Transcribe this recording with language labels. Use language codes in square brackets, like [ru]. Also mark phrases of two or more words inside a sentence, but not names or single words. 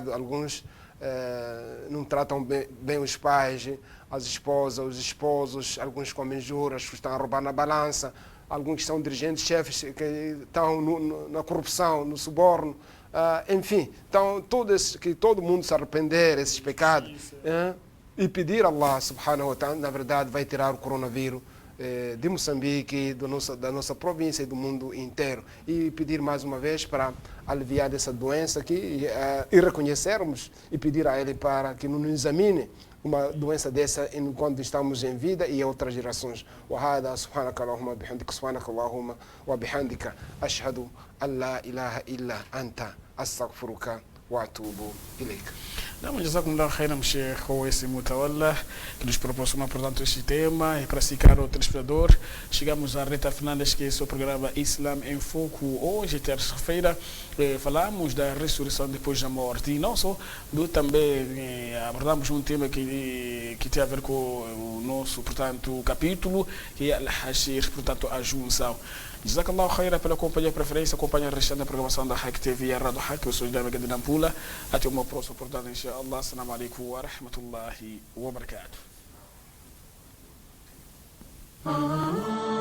[pt] Alguns não tratam bem os pais, as esposas, os esposos, alguns comem juros, estão a roubar na balança, alguns que são dirigentes, chefes que estão na corrupção, no suborno, enfim. Então, que todo mundo se arrepender desses pecados e pedir a [ar] الله سبحانه وتعالى, [pt] na verdade, vai tirar o coronavírus de Moçambique, da nossa província e do mundo inteiro. E pedir mais uma vez para aliviar dessa doença aqui e reconhecermos e pedir a Ele para que nos examine uma doença dessa enquanto estamos em vida e em outras gerações. [ar] وهذا سبحانك اللهم وبحمدك سبحانك اللهم وبحمدك أشهد أن لا إله إلا أنت أستغفرك وأتوب إليك. Não, جزاكم الله خيرا, [pt] Sheikh Owais Mutawalla, que nos proporciona, portanto, este tema. E para si, caro telespectador, chegamos à reta final deste seu programa Islam em Foco. Hoje, terça-feira, falamos da ressurreição depois da morte. E não só, também abordamos um tema que tem a ver com o nosso, portanto, capítulo, que é Al-Hashir, portanto, a junção. [ar] جزاك الله خيرا [pt] pela companhia preferência, acompanha a restante da programação da Hack TV e a Rádio Hack. Eu sou o José de Nampula. Até uma próxima oportunidade, inshallah. [ar] السلام عليكم ورحمة الله وبركاته.